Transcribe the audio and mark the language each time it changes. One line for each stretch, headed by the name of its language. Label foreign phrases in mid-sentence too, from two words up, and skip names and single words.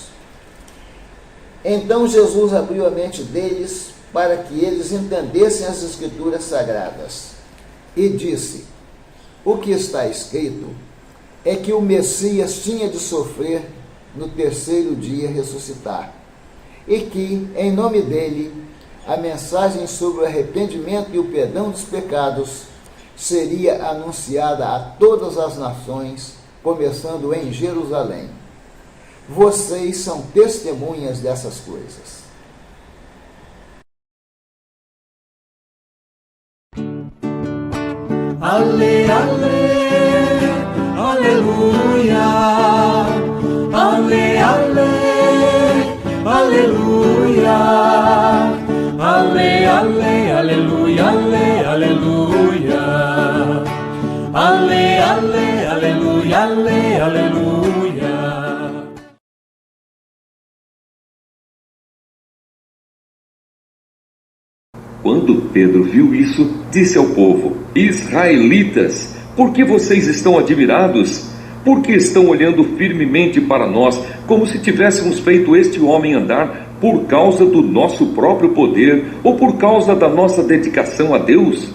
Portuguese: Então Jesus abriu a mente deles para que eles entendessem as escrituras sagradas e disse: o que está escrito é que o Messias tinha de sofrer no terceiro dia ressuscitar, e que, em nome dele, a mensagem sobre o arrependimento e o perdão dos pecados seria anunciada a todas as nações, começando em Jerusalém. Vocês são testemunhas dessas coisas. Ale, ale, aleluia. Ale, ale, aleluia. Ale, ale, aleluia, ale, aleluia. Ale, ale, aleluia, ale, aleluia. Quando Pedro viu isso, disse ao povo: israelitas, por que vocês estão admirados? Por que estão olhando firmemente para nós, como se tivéssemos feito este homem andar por causa do nosso próprio poder ou por causa da nossa dedicação a Deus?